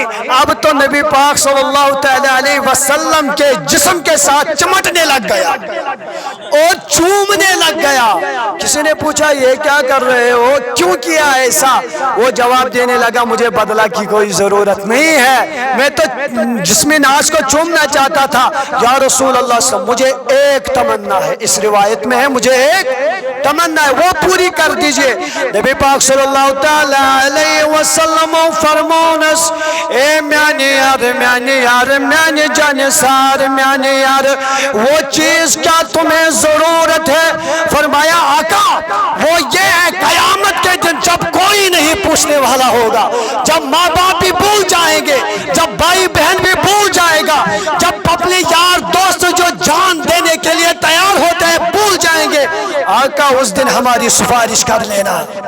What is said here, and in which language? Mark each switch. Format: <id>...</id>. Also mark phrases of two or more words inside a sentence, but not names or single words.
<ur>اب تو نبی پاک</ur> <ar>صلی اللہ تعالی علیہ وسلم</ar> <ur>کے جسم کے ساتھ چمٹنے لگ گیا اور چومنے لگ گیا کسی نے پوچھا یہ کیا کر رہے ہو کیوں کیا ایسا وہ جواب دینے لگا مجھے بدلہ کی کوئی ضرورت نہیں ہے میں تو جسم ناز کو چومنا چاہتا تھا</ur> <ar>یا رسول اللہ صلی اللہ علیہ وسلم</ar> <ur>مجھے ایک تمنا ہے اس روایت میں ہے مجھے ایک تمنا ہے وہ پوری کر دیجئے نبی پاک</ur> <ar>صلی اللہ تعالی علیہ وسلم</ar> <ks>فرمونس اے میانی یار میانی جانسار میانی یار</ks> <ur>وہ چیز کیا تمہیں ضرورت ہے فرمایا آقا وہ یہ ہے قیامت کے دن جب کوئی نہیں پوچھنے والا ہوگا جب ماں باپ بھی بھول جائیں گے جب بھائی بہن بھی بھول جائے گا جب اپنے یار دوست جو جان دینے کے لیے تیار ہوتے ہیں بھول جائیں گے آقا اس دن ہماری سفارش کر لینا</ur>